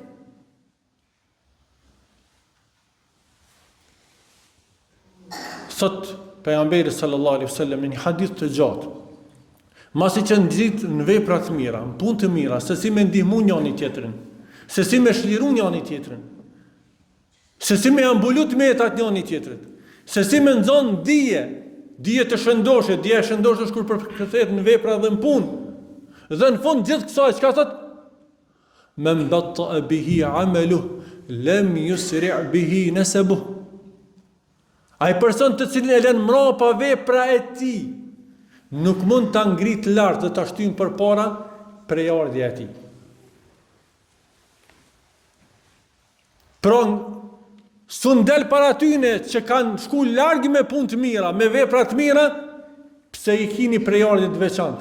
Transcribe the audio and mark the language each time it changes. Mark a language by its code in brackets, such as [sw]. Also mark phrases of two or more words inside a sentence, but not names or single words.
[sq] Sot pejgamberi [ar] صلى الله عليه وسلم [sq] në një hadith të gjatë, masi që nxit në vepra të mira, në punë të mira, se si me ndihmu njëri tjetrin, se si me shliru njëri tjetrin, se si me ambulut metat njëri tjetrit, se si me nxon dije të shëndoshe, dije e shëndoshe është kur përkthehet në vepra dhe në punë. Dhe në fund gjithë kësaj, çka thot? [ar] من بطأ به عمله لم يسرع به نسبه. [sq] Ai person të cilin e lën mbrapa vepra e tij, nuk mund ta ngrit lart dhe ta shtyn përpara prejardhja e tij. Pra, sun del para tyne që kanë shku larg me punë të mira, me vepra të mira, pse i kini prejardhje të veçantë.